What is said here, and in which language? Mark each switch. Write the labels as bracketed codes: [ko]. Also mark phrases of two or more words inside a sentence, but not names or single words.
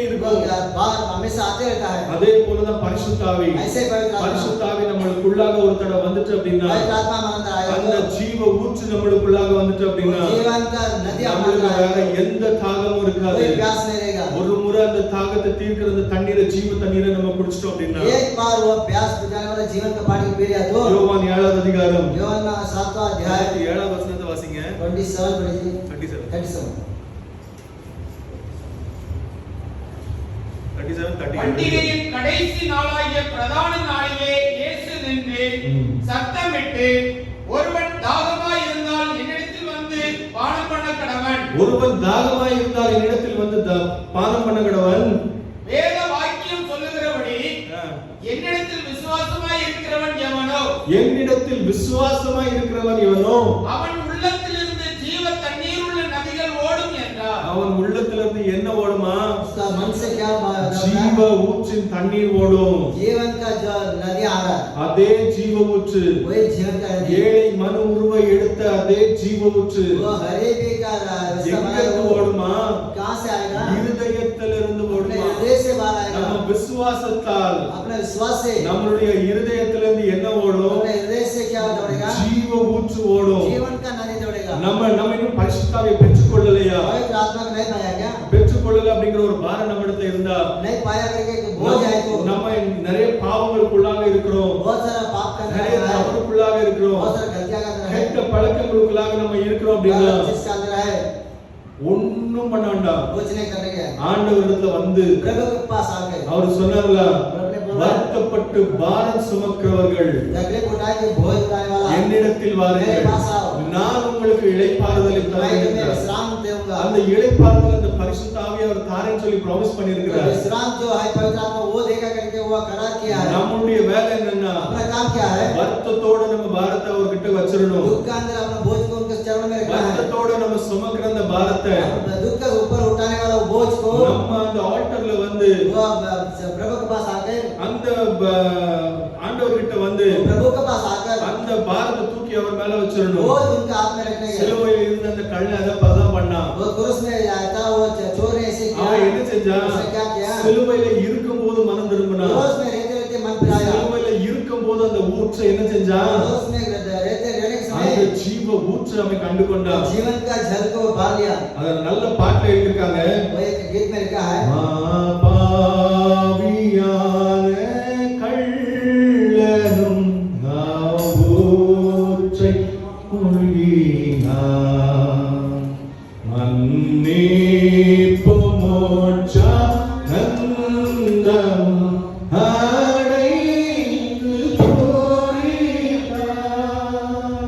[ta] இருக்கும். [hi] बाहर हमेशा आते रहता है। [ta] அதே போலதான் பரிசுத்தாவி. [hi] ऐसे पवित्र आत्मा [ta] பரிசுத்தாவி நம்மளுக்குள்ளாக ஒரு தடவை வந்துட்டு அப்படின்னா, [hi] पवित्र आत्मा हमारे अंदर आया [ta] அந்த [hi] तो [ta] ஜீவ ஊற்று நம்மளுக்குள்ளாக வந்துட்டு அப்படின்னா, [hi] जीवन का नदी हमारे [ta] நம்மளுக்கு [hi] अंदर [ta] வேற [hi] आएगा। [ta] எந்த தாகமும் இருக்காது. [hi] कोई प्यास नहीं रहेगा। [ta] ஒரு முறை அந்த தாகத்தை தீர்க்கிற அந்த தண்ணீரை, ஜீவ தண்ணீரை நம்ம குடிச்சிட்டோம் அப்படின்னா, [hi] एक बार वो प्यास बुझाने वाला जीवन का पानी पी लिया तो [ta] யோவான் 7வது அதிகாரம் [hi] யோவான் 7वां अध्याय [ta] 7வது வசனத்தை வாசிங்க. [hi] 27 पढ़िए। 37 38 [ta] பண்டிகையின் கடைசி நாளாகிய பிரதான நாளிலே இயேசு நின்று சத்தமிட்டு, ஒருவன் தாகமாய் இருந்தால் என்னிடத்தில் வந்து பானம் பண்ண கடவன். ஒருவன் தாகமாய் இருந்தால் ஆகையால் என்னிடத்தில் வந்து பானம் பண்ண கடவன். வேத வாக்கியம் சொல்லுகிறபடி என்னிடத்தில் விசுவாசமாய் இருக்கிறவன் எவனோ, என்னிடத்தில் விசுவாசமாய் இருக்கிறவன் எவனோ அவன் உள்ளத்திலிருந்து ஜீவ தண்ணீர் உள்ள நதிகள் ஓடும் என்றார். அவன் உள்ளத்திலிருந்து என்ன ஓடுமா? [hi] उसका मन से क्या [ta] ஜீவ ஊற்றின் தண்ணீர் ஓடும். [hi] जीवन का जो नदी आ रहा है [ta] அதே ஜீவ ஊற்று, [hi] वही जीवन का नदी [ta] ஏழை மனு உருவை எடுத்த அதே ஜீவ ஊற்று [hi] वो गरीबी का रास्ता बना [ta] எங்கிருந்து [hi] है, वो [ta] ஓடுமா? [hi] कहाँ से आएगा? [ta] இருதயத்திலிருந்து [hi] अपने [ta] ஓடுமா? [hi] हृदय से बाहर आएगा, [ta] நம்ம விசுவாசத்தால் [hi] अपने विश्वास से, [ta] நம்மளுடைய இருதயத்திலிருந்து என்ன ஓடும்? [hi] अपने हृदय से क्या दौड़ेगा? [ta] ஜீவ ஊற்று ஓடும். [hi] जीवन का नदी दौड़ेगा। [ta] நம்ம இன்னும் பரிசுத்தாவியை பெற்றுக்கொள்ளலையா? [hi] पवित्र आत्मा को नहीं पाया क्या? [ta] பெற்றுக்கொள்ளல அப்படிங்கிற ஒரு பாரம் நம்ம இடத்துல இருந்தா [hi] नहीं पाया करके एक बोझ है तो [ta] நம்ம நிறைய பாவங்களுக்குள்ளாக இருக்கிறோம், [hi] बहुत सारा पाप करना [ta] நிறைய [hi] है, [ta] தவறுக்குள்ளாக இருக்கிறோம், [hi] बहुत सारा गलतियां करना है, [ta] கெட்ட பழக்கங்களுக்குள்ளாக நம்ம இருக்கிறோம் அப்படின்னா [hi] जिसका अंदर है [ta] ஒண்ணும் பண்ண வேண்டாம். [hi] कुछ नहीं करने का। [ta] ஆண்டவரிடத்துல வந்து [hi] प्रभु के पास आ गए, [ta] அவர் சொன்னார்ல, வருத்தப்பட்டு பாரம் சுமக்கிறவர்கள் [hi] तकलीफ उठाए के बोझ उठाने वाला [ta] என்னிடத்தில் [hi] मेरे [ta] வாருங்கள், [hi] पास आओ, [ta] நான் உங்களுக்கு இளைப்பாறுதலை [hi] मैं [ta] தருவேன் [hi] तुम्हें [ta] என்றார். [hi] विश्राम दूंगा। [ta] அந்த இளைப்பாறுதல் அந்த பரிசுத்த ஆவியானவர் தாரேன்னு சொல்லி ப்ராமிஸ் பண்ணியிருக்கிறார். [hi] विश्राम जो है पवित्र आत्मा वो देगा करके वो करार किया है। [ta] நம்மளுடைய வேலை என்னன்னா [hi] अपना काम क्या है? [ta] வருத்தத்தோட நம்ம பாரத்தை அவர்கிட்ட வச்சிரணும். [hi] दुख का अंदर अपना बोझ को उनके चरणों में रखना है। [ta] வருத்தத்தோட நம்ம சுமக்கிற அந்த பாரத்தை [hi] अपना दुख का ऊपर उठाने वाला वो बोझ को [ta] நம்ம அந்த ஆல்டர்ல வந்து [hi] वो प्रभु के पास आकर, [ta] அந்த ஆண்டவர்கிட்ட வந்து [hi] प्रभु के पास आकर [ta] அந்த பாரத்தை தூக்கி அவர் மேல வச்சிரணும். [hi] बोझ उनके हाथ में रखने के। [ta] சிலுவையில் இருந்த அந்த கள்ளை அதான் பண்ணான். [hi] वो क्रूस में आया था, वो चोर ने ऐसे किया। [ta] அவன் என்ன செஞ்சான்? [hi] उसने क्या किया? [ta] சிலுவையில இருக்கும்போது மனம் திரும்பினான். [hi] क्रूस में रहते रहते मन फिराया। [ta] சிலுவையில இருக்கும்போது அந்த ஊற்றை என்ன செஞ்சான்? [hi] क्रूस में रहते रहने के [ta] அந்த [hi] समय [ta] ஜீவ ஊற்றை அவன் கண்டு கொண்டான். [hi] जीवन का जल को भर लिया। [ta] அத நல்ல பாட்டுல எழுதிருக்காங்க. [hi] वो एक गीत में लिखा है, [ta] பாவியான கள்ளனும் ஊற்றை மூழ்கினான், மன்னிப்பு மோட்சானந்தம் அடைந்து போரினான்.